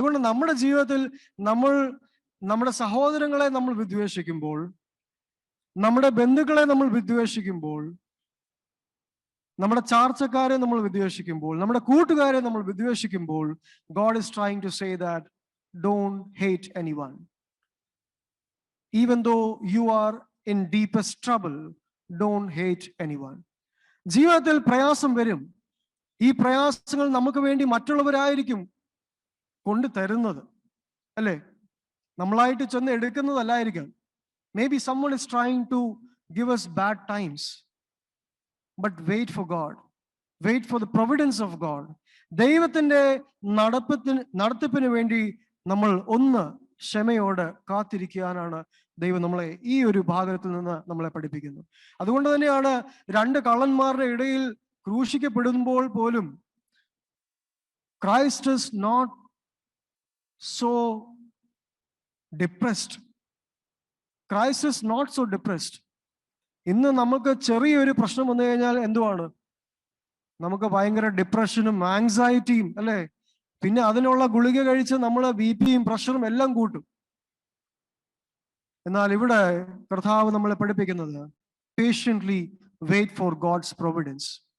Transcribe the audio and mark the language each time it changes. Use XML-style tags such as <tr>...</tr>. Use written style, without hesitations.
<ml>അതുകൊണ്ട് നമ്മുടെ ജീവിതത്തിൽ നമ്മുടെ സഹോദരങ്ങളെ നമ്മൾ വിദ്വേഷിക്കുമ്പോൾ, നമ്മുടെ ബന്ധുക്കളെ നമ്മൾ വിദ്വേഷിക്കുമ്പോൾ, നമ്മുടെ ചാർച്ചക്കാരെ നമ്മൾ വിദ്വേഷിക്കുമ്പോൾ, നമ്മുടെ കൂട്ടുകാരെ നമ്മൾ വിദ്വേഷിക്കുമ്പോൾ,</ml> <en>God is trying to say that don't hate anyone. Even though you are in deepest trouble, don't hate anyone.</en> <ml>ജീവിതത്തിൽ പ്രയാസം വരും. ഈ പ്രയാസങ്ങൾ നമുക്ക് വേണ്ടി മറ്റുള്ളവരായിരിക്കും കൊണ്ടു തരുന്നത്, അല്ലേ? നമ്മളായിട്ട് ചെന്ന് എടുക്കുന്നതല്ലായിരിക്കാം.</ml> <en>Maybe someone is trying to give us bad times. But wait for God. Wait for the providence of God.</en> <ml>ദൈവത്തിന്റെ നടത്തിപ്പിന് വേണ്ടി നമ്മൾ ഒന്ന് ക്ഷമയോടെ കാത്തിരിക്കാനാണ് ദൈവം നമ്മളെ ഈ ഒരു ഭാഗത്തിൽ നിന്ന് നമ്മളെ പഠിപ്പിക്കുന്നത്. അതുകൊണ്ട് തന്നെയാണ് രണ്ട് കള്ളന്മാരുടെ ഇടയിൽ ക്രൂശിക്കപ്പെടുമ്പോൾ പോലും Christ</ml> <en>is not so depressed. Christ is not so depressed.</en> <ml>ഇന്ന് നമുക്ക് ചെറിയൊരു പ്രശ്നം വന്നു കഴിഞ്ഞാൽ എന്തുവാണ്? നമുക്ക് ഭയങ്കര ഡിപ്രഷനും ആങ്സൈറ്റിയും, അല്ലേ? പിന്നെ അതിനുള്ള ഗുളിക കഴിച്ച് നമ്മൾ ബിപിയും പ്രഷറും എല്ലാം കൂട്ടും. എന്നാൽ ഇവിടെ കർത്താവ് നമ്മളെ പഠിപ്പിക്കുന്നത്</ml> <en>Patiently wait for God's providence.</en>